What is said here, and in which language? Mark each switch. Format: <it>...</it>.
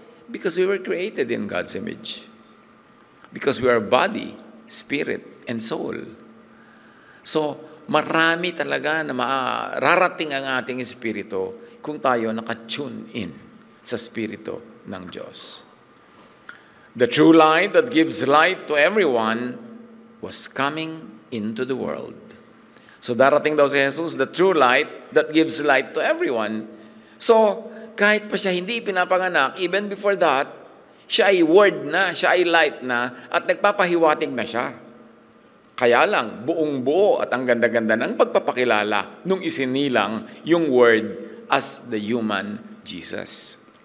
<en>Because we were created in God's image. Because we are body, spirit, and soul.</en> <tl>So, marami talaga na mararating ang ating espiritu kung tayo naka-tune in sa espiritu ng Diyos.</tl> <en>The true light that gives light to everyone was coming into the world.</en> <tl>So darating daw si Jesus,</tl> <en>the true light that gives light to everyone.</en> <tl>So kahit pa siya hindi pinapanganak,</tl> <en>even before that,</en> <tl>siya ay word na, siya ay light na, at nagpapahiwatig na siya. Kaya lang, buong buo at ang ganda-ganda ng pagpapakilala nung isinilang yung word as the human Jesus.</tl>